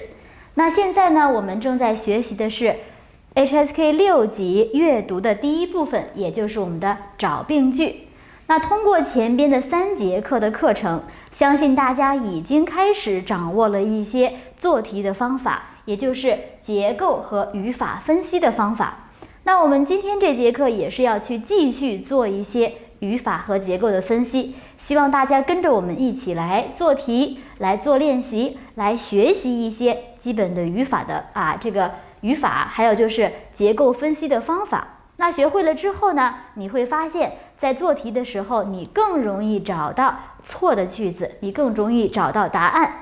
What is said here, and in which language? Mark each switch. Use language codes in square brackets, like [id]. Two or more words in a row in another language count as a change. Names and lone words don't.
[zh] 那現在呢，我們正在學習的是 HSK 6級閱讀的第一部分，也就是我們的找病句。那通過前邊的3節課的課程，相信大家已經開始掌握了一些做題的方法，也就是結構和語法分析的方法。那我們今天這節課也是要去繼續做一些語法和結構的分析，希望大家跟着我們一起來做題，來做練習，来學習一些基本的語法的這个語法，還有就是結構分析的方法。那學會了之後呢，你會發現在做題的時候，你更容易找到錯的句子，你更容易找到答案。